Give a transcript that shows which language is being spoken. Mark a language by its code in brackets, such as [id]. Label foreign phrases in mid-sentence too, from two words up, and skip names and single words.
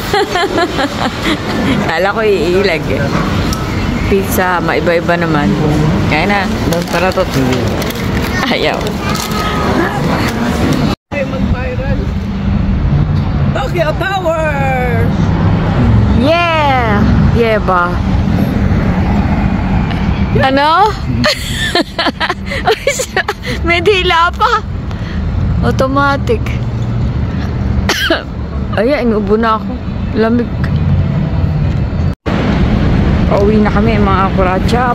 [tl] Kala ko iilag eh. Pizza, maiba-iba naman. Kaya na, doon para to. Ayaw. Ay, mag-viral. Tokyo Tower! Yeah! Yeah ba? Ano? May dila pa. Automatic. Ayan, inuubo na ako. Lamig. Pauwi na kami mga kuratsa.